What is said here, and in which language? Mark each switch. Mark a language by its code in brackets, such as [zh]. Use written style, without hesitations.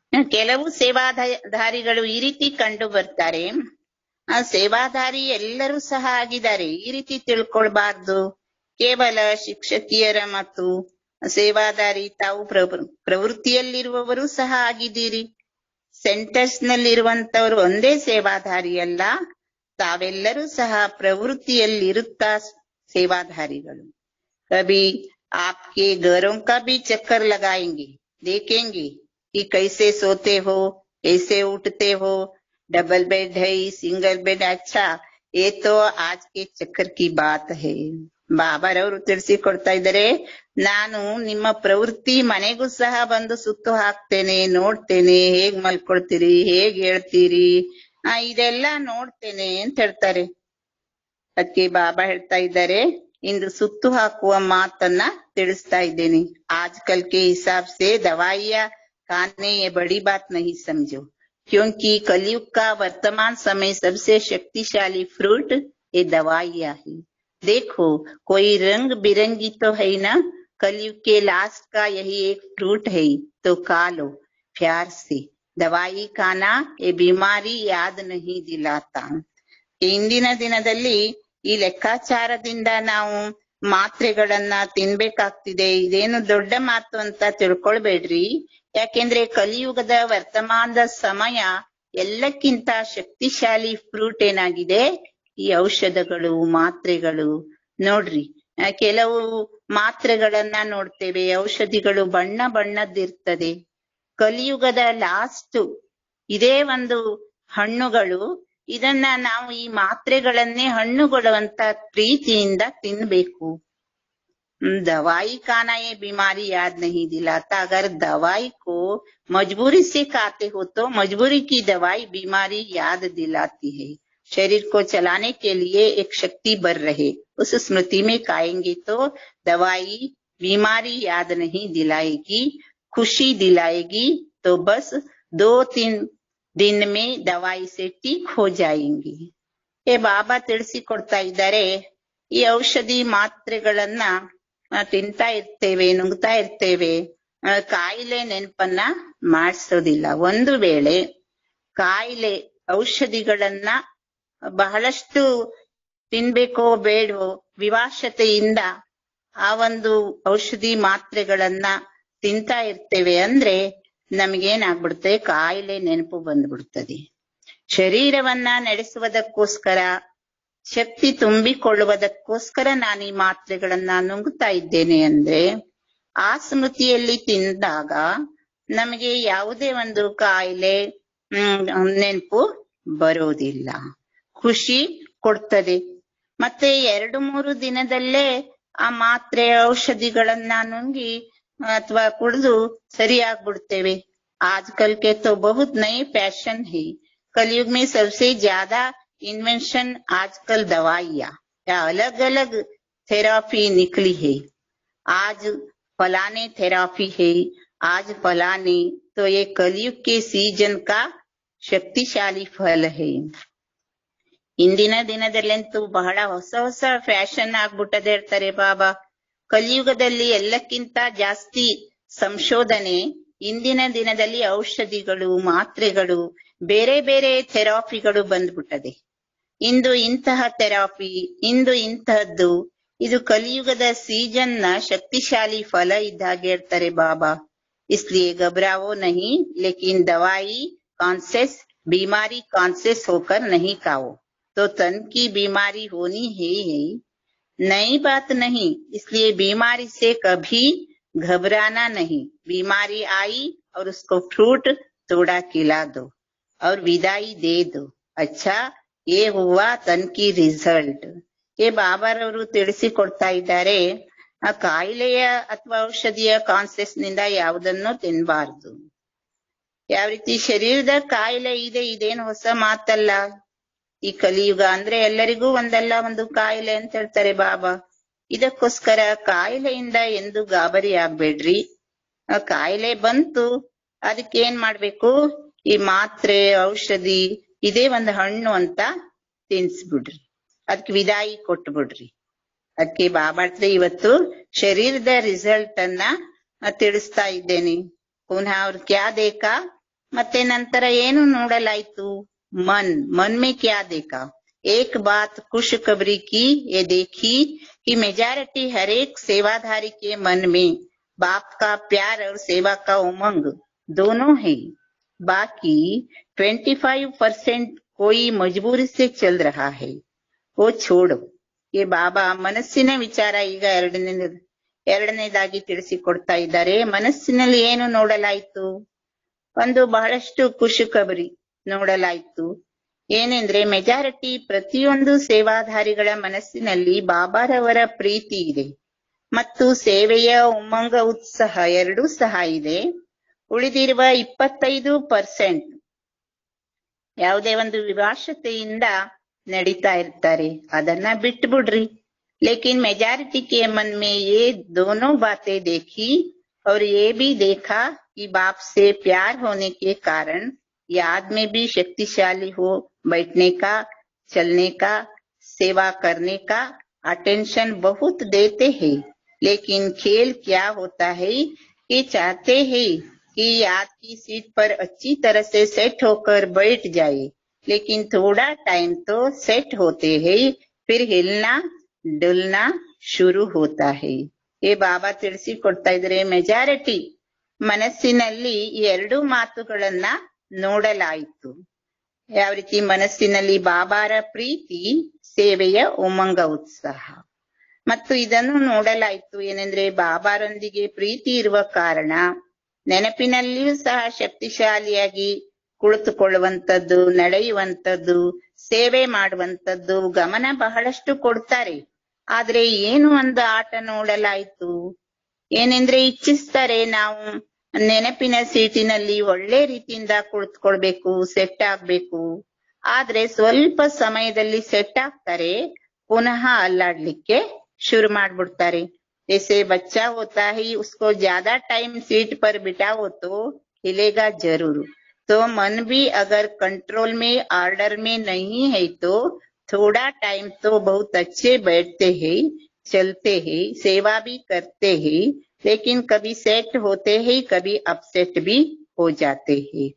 [kn] ಕೆಲವು ಸೇವಾಧಾರಿಗಳು ಈ ರೀತಿ ಕಂಡು ಬರ್ತಾರೆ, ಸೇವಾಧಾರಿ ಎಲ್ಲರೂ ಸಹ ಆಗಿದ್ದಾರೆ, ಈ ರೀತಿ ತಿಳ್ಕೊಳ್ಬಾರ್ದು। ಕೇವಲ ಶಿಕ್ಷಕಿಯರ ಮತ್ತು ಸೇವಾದಾರಿ ತಾವು ಪ್ರವೃತ್ತಿಯಲ್ಲಿರುವವರು ಸಹ ಆಗಿದ್ದೀರಿ। ಸೆಂಟರ್ಸ್ ನಲ್ಲಿರುವಂತವರು ಒಂದೇ ಸೇವಾಧಾರಿ ಅಲ್ಲ, ತಾವೆಲ್ಲರೂ ಸಹ ಪ್ರವೃತ್ತಿಯಲ್ಲಿರುತ್ತಾ ಸೇವಾಧಾರಿಗಳು। [hi] कभी आपके घरों का भी चक्कर लगाएंगे, देखेंगे कि कैसे सोते हो, कैसे उठते हो, डबल बेड है, सिंगल बेड। अच्छा, ये तो आज के चक्कर की बात है। ಬಾಬಾರವರು ತಿಳಿಸಿಕೊಡ್ತಾ ಇದ್ದಾರೆ, ನಾನು ನಿಮ್ಮ ಪ್ರವೃತ್ತಿ ಮನೆಗೂ ಸಹ ಬಂದು ಸುತ್ತು ಹಾಕ್ತೇನೆ, ನೋಡ್ತೇನೆ, ಹೇಗ್ ಮಲ್ಕೊಳ್ತೀರಿ, ಹೇಗ್ ಹೇಳ್ತೀರಿ, ಇದೆಲ್ಲ ನೋಡ್ತೇನೆ ಅಂತ ಹೇಳ್ತಾರೆ। ಅದಕ್ಕೆ ಬಾಬಾ ಹೇಳ್ತಾ ಇದ್ದಾರೆ, ಇಂದು ಸುತ್ತು ಹಾಕುವ ಮಾತನ್ನ ತಿಳಿಸ್ತಾ ಇದ್ದೇನೆ। ಆಜ್ಕಲ್ के हिसाब से दवाइयां खाने ये बड़ी बात नहीं समझो, क्योंकि कलयुग का वर्तमान समय सबसे शक्तिशाली फ्रूट ये दवाइयां है। देखो कोई रंग बिरंगी तो है ना, कलयुग के लास्ट का यही एक फ्रूट है, तो खा लो प्यार से, ದವಾಯಿ ಖಾನಾ ಎ ಬಿಮಾರಿ ಯಾದ್ ನಹಿ ದಿಲಾತಾ. [kn] ಇಂದಿನ ದಿನದಲ್ಲಿ ಈ ಲೆಕ್ಕಾಚಾರದಿಂದ ನಾವು ಮಾತ್ರೆಗಳನ್ನ ತಿನ್ಬೇಕಾಗ್ತಿದೆ. ಇದೇನು ದೊಡ್ಡ ಮಾತು ಅಂತ ತಿಳ್ಕೊಳ್ಬೇಡ್ರಿ. ಯಾಕೆಂದ್ರೆ ಕಲಿಯುಗದ ವರ್ತಮಾನದ ಸಮಯ ಎಲ್ಲಕ್ಕಿಂತ ಶಕ್ತಿಶಾಲಿ ಫ್ರೂಟ್ ಏನಾಗಿದೆ, ಈ ಔಷಧಗಳು, ಮಾತ್ರೆಗಳು. ನೋಡ್ರಿ, ಕೆಲವು ಮಾತ್ರೆಗಳನ್ನ ನೋಡ್ತೇವೆ, ಔಷಧಿಗಳು ಬಣ್ಣ ಬಣ್ಣದ್ದಿರ್ತದೆ. ಕಲಿಯುಗದ ಲಾಸ್ಟ್ ಇದೇ ಒಂದು ಹಣ್ಣುಗಳು. ಇದನ್ನ ನಾವು ಈ ಮಾತ್ರೆಗಳನ್ನೇ ಹಣ್ಣುಗಳು ಅಂತ ಪ್ರೀತಿಯಿಂದ ತಿನ್ಬೇಕು. [hi] दवाई खाना ये बीमारी याद नहीं दिलाता. अगर दवाई को मजबूरी से खाते हो तो मजबूरी की दवाई बीमारी याद दिलाती है. शरीर को चलाने के लिए एक शक्ति बढ़ रहे, उस स्मृति में खाएंगे तो दवाई बीमारी याद नहीं दिलाएगी, खुशी दिलाएगी. तो बस 2-3 दिन में दवाई से ठीक हो जाएंगे. [kn] ये ಬಾಬಾ ತಿಳಿಸಿಕೊಡ್ತಾ ಇದ್ದಾರೆ. ಈ ಔಷಧಿ ಮಾತ್ರೆಗಳನ್ನ ತಿಂತಾ ಇರ್ತೇವೆ, ನುಂಗ್ತಾ ಇರ್ತೇವೆ, ಕಾಯಿಲೆ ನೆನಪನ್ನ ಮಾಡಿಸೋದಿಲ್ಲ. ಒಂದು ವೇಳೆ ಕಾಯಿಲೆ ಔಷಧಿಗಳನ್ನ ಬಹಳಷ್ಟು ತಿನ್ಬೇಕೋ ಬೇಡವೋ ವಿವಾಶತೆಯಿಂದ ಆ ಒಂದು ಔಷಧಿ ಮಾತ್ರೆಗಳನ್ನ ತಿಂತಾ ಇರ್ತೇವೆ ಅಂದ್ರೆ ನಮಗೇನಾಗ್ಬಿಡುತ್ತೆ, ಕಾಯಿಲೆ ನೆನಪು ಬಂದ್ಬಿಡ್ತದೆ. ಶರೀರವನ್ನ ನಡೆಸುವುದಕ್ಕೋಸ್ಕರ, ಶಕ್ತಿ ತುಂಬಿಕೊಳ್ಳುವುದಕ್ಕೋಸ್ಕರ ನಾನು ಈ ಮಾತ್ರೆಗಳನ್ನ ನುಂಗುತ್ತಾ ಇದ್ದೇನೆ ಅಂದ್ರೆ ಆ ಸ್ಮೃತಿಯಲ್ಲಿ ತಿಂದಾಗ ನಮಗೆ ಯಾವುದೇ ಒಂದು ಕಾಯಿಲೆ ನೆನಪು ಬರೋದಿಲ್ಲ, ಖುಷಿ ಕೊಡ್ತದೆ. ಮತ್ತೆ 2-3 ದಿನದಲ್ಲೇ ಆ ಮಾತ್ರೆ ಔಷಧಿಗಳನ್ನ ನುಂಗಿ ಅಥವಾ ಕುಡಿದು ಸರಿಯಾಗ್ಬಿಡ್ತೇವೆ. [hi] आजकल के तो बहुत नए फैशन है. कलयुग में सबसे ज्यादा इन्वेंशन आजकल दवाइयाँ या अलग अलग थेरापी निकली है. आज फलाने थेरापी है, आज फलाने. तो ये कलयुग के सीजन का शक्तिशाली फल है. [kn] ಇಂದಿನ ದಿನದಲ್ಲಂತೂ ಬಹಳ ಹೊಸ ಹೊಸ ಫ್ಯಾಷನ್ ಆಗ್ಬಿಟ್ಟದೆ ಹೇಳ್ತಾರೆ ಬಾಬಾ. ಕಲಿಯುಗದಲ್ಲಿ ಎಲ್ಲಕ್ಕಿಂತ ಜಾಸ್ತಿ ಸಂಶೋಧನೆ. ಇಂದಿನ ದಿನದಲ್ಲಿ ಔಷಧಿಗಳು, ಮಾತ್ರೆಗಳು, ಬೇರೆ ಬೇರೆ ಥೆರಪಿಗಳು ಬಂದ್ಬಿಟ್ಟದೆ. ಇಂದು ಇಂತಹ ಥೆರಪಿ, ಇಂದು ಇಂತಹದ್ದು. ಇದು ಕಲಿಯುಗದ ಸೀಸನ್ ನ ಶಕ್ತಿಶಾಲಿ ಫಲ ಇದ್ದಾಗೆ ಹೇಳ್ತಾರೆ ಬಾಬಾ. [hi] इसलिए घबराओ नहीं, लेकिन दवाई कॉन्शियस, बीमारी कॉन्शियस होकर नहीं खाओ तो तन की बीमारी होनी है ही नई बात नहीं. इसलिए बीमारी से कभी घबराना नहीं. बीमारी आई और उसको फ्रूट थोड़ा खिला दो और विदाई दे दो. अच्छा, ये हुआ तन की ರಿಸಲ್ಟ್. [kn] ये ಬಾಬಾರವರು ತಿಳಿಸಿಕೊಡ್ತಾ ಇದ್ದಾರೆ. ಆ ಕಾಯಿಲೆಯ ಅಥವಾ ಔಷಧಿಯ ಕಾನ್ಸಿಯಸ್ ನಿಂದ ಯಾವುದನ್ನು ತಿನ್ನಬಾರದು. ಯಾವ ರೀತಿ ಶರೀರದ ಕಾಯಿಲೆ ಇದೆ, ಇದೇನು ಹೊಸ ಮಾತಲ್ಲ. ಈ ಕಲಿಯುಗ ಅಂದ್ರೆ ಎಲ್ಲರಿಗೂ ಒಂದಲ್ಲ ಒಂದು ಕಾಯಿಲೆ ಅಂತ ಹೇಳ್ತಾರೆ ಬಾಬಾ. ಇದಕ್ಕೋಸ್ಕರ ಕಾಯಿಲೆಯಿಂದ ಎಂದು ಗಾಬರಿ ಆಗ್ಬೇಡ್ರಿ. ಕಾಯಿಲೆ ಬಂತು, ಅದಕ್ಕೇನ್ ಮಾಡ್ಬೇಕು, ಈ ಮಾತ್ರೆ ಔಷಧಿ ಇದೇ ಒಂದು ಹಣ್ಣು ಅಂತ ತಿನ್ಸ್ಬಿಡ್ರಿ, ಅದಕ್ಕೆ ವಿದಾಯಿ ಕೊಟ್ಬಿಡ್ರಿ. ಅದಕ್ಕೆ ಬಾಬಾ ಹತ್ರ ಇವತ್ತು ಶರೀರದ ರಿಸಲ್ಟ್ ಅನ್ನ ತಿಳಿಸ್ತಾ ಇದ್ದೇನೆ. ಪುನಃ [hi] ಅವ್ರು ಕ್ಯಾ ದೇಖಾ, [kn] ಮತ್ತೆ ನಂತರ ಏನು ನೋಡಲಾಯ್ತು, [hi] ಮನ್ ಮೇ ಕ್ಯಾ ದೇಖಾ. एक बात खुशखबरी की ये देखी कि मेजॉरिटी हर एक सेवाधारी के मन में बाप का प्यार और सेवा का उमंग दोनों है. बाकी 25% कोई मजबूरी से चल रहा है, वो छोड़ो. [kn] ये ಬಾಬಾ ಮನಸ್ಸಿನ ವಿಚಾರ ಈಗ ಎರಡನೇದಾಗಿ ತಿಳಿಸಿಕೊಡ್ತಾ ಇದ್ದಾರೆ. ಮನಸ್ಸಿನಲ್ಲಿ ಏನು ನೋಡಲಾಯ್ತು, ಒಂದು ಬಹಳಷ್ಟು ಖುಷಿಖಬರಿ ನೋಡಲಾಯ್ತು. ಏನೆಂದ್ರೆ ಮೆಜಾರಿಟಿ ಪ್ರತಿಯೊಂದು ಸೇವಾಧಾರಿಗಳ ಮನಸ್ಸಿನಲ್ಲಿ ಬಾಬಾರವರ ಪ್ರೀತಿ ಇದೆ ಮತ್ತು ಸೇವೆಯ ಉಮ್ಮಂಗ ಉತ್ಸಾಹ ಎರಡೂ ಸಹ ಇದೆ. ಉಳಿದಿರುವ 25% ಯಾವುದೇ ಒಂದು ವಿವಾಶತೆಯಿಂದ ನಡೀತಾ ಇರ್ತಾರೆ, ಅದನ್ನ ಬಿಟ್ಬಿಡ್ರಿ. [hi] लेकिन मेजॉरिटी के मन में ये दोनों बातें देखी और ये भी देखा कि बाप से प्यार होने के कारण याद में भी शक्तिशाली हो, बैठने का, चलने का, सेवा करने का अटेंशन बहुत देते हैं. लेकिन खेल क्या होता है कि चाहते हैं कि याद की सीट पर अच्छी तरह से सेट होकर बैठ जाए, लेकिन थोड़ा टाइम तो सेट होते ही फिर हिलना डुलना शुರು होता है. [kn] ಈ ಬಾಬಾ ತಿಳಿಸಿಕೊಡ್ತಾ ಇದ್ರೆ ಮೆಜಾರಿಟಿ ಮನಸ್ಸಿನಲ್ಲಿ ಈ ಎರಡು ಮಾತುಗಳನ್ನ ನೋಡಲಾಯಿತು. ಯಾವ ರೀತಿ ಮನಸ್ಸಿನಲ್ಲಿ ಬಾಬಾರ ಪ್ರೀತಿ, ಸೇವೆಯ ಉಮಂಗ ಉತ್ಸಾಹ, ಮತ್ತು ಇದನ್ನು ನೋಡಲಾಯಿತು ಏನೆಂದ್ರೆ ಬಾಬಾರೊಂದಿಗೆ ಪ್ರೀತಿ ಇರುವ ಕಾರಣ ನೆನಪಿನಲ್ಲಿಯೂ ಸಹ ಶಕ್ತಿಶಾಲಿಯಾಗಿ ಕುಳಿತುಕೊಳ್ಳುವಂಥದ್ದು, ನಡೆಯುವಂಥದ್ದು, ಸೇವೆ ಮಾಡುವಂಥದ್ದು, ಗಮನ ಬಹಳಷ್ಟು ಕೊಡ್ತಾರೆ. ಆದ್ರೆ ಏನು ಒಂದು ಆಟ ನೋಡಲಾಯಿತು ಏನೆಂದ್ರೆ ಇಚ್ಛಿಸ್ತಾರೆ ನಾವು ನೆನಪಿನ ಸೀಟಿನಲ್ಲಿ ಒಳ್ಳೆ ರೀತಿಯಿಂದ ಕುಳಿತುಕೊಳ್ಬೇಕು, ಸೆಟ್ ಆಗ್ಬೇಕು. ಆದ್ರೆ ಸ್ವಲ್ಪ ಸಮಯದಲ್ಲಿ ಸೆಟ್ ಆಗ್ತಾರೆ, ಪುನಃ ಅಲ್ಲಾಡ್ಲಿಕ್ಕೆ ಶುರು ಮಾಡ್ಬಿಡ್ತಾರೆ. [hi] जैसे बच्चा होता है उसको ज्यादा टाइम सीट पर बिठाओ तो हिलेगा जरूर. तो मन भी अगर कंट्रोल में ऑर्डर में नहीं है तो थोड़ा टाइम तो बहुत अच्छे बैठते हैं, चलते हैं, सेवा भी करते हैं, लेकिन कभी सेट होते हैं, कभी अपसेट भी हो जाते हैं.